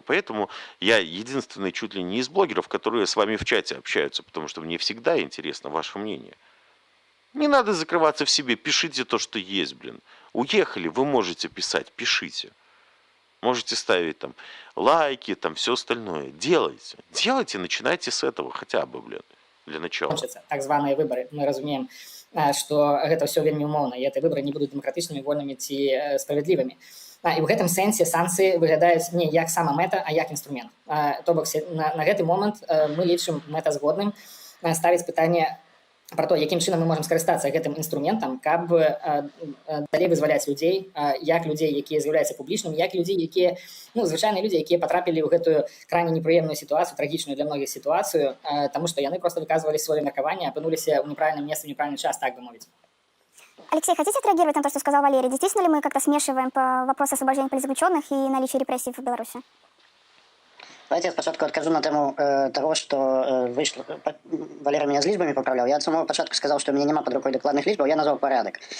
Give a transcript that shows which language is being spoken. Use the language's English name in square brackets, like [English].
[Russian] Поэтому я единственный чуть ли не из блогеров, которые с вами в чате общаются, потому что мне всегда интересно ваше мнение. Не надо закрываться в себе. Пишите то, что есть, блин. Уехали, вы можете писать, пишите. Можете ставить там лайки, там все остальное. Делайте, начинайте с этого хотя бы, блин, для начала. [Belarusian] Так званыя выборы. Мы разумеем, што гэта ўсё вельмі умоўна, і гэтыя выборы не будуць дэмакратычнымі, вольнымі ці справядлівымі. І ў гэтым сэнсе санкцыі выглядаюць не як сама мэта, а як інструмент. То бок на гэты момант мы лічым мэтазгодным ставіць пытанне про то, якім чынам мы можам скарыстацца гэтым інструментам, каб далей вызваляць людзей, як людзей, якія з'яўляюцца публічнымі, як і людзей, якія, ну, звычайныя людзі, якія патрапілі ў гэтую крайне непрыемную сітуацыю, трагічную для многіх сітуацыю, таму што яны проста выказвалі сваё меркаванне, апынуліся ў неправільным месцы, ў неправільны час, так бы мовіць. [Russian] Алексей, хотите отреагировать на то, что сказал Валерий? Действительно ли мы как-то смешиваем вопрос освобождения политзаключенных и наличие репрессий в Беларуси? Давайте я спочатку откажу на тему того, что вышло. Валера меня с лічбами поправлял. Я от самого початку сказал, что у меня нема под рукой докладных лічбаў, я назвал порядок.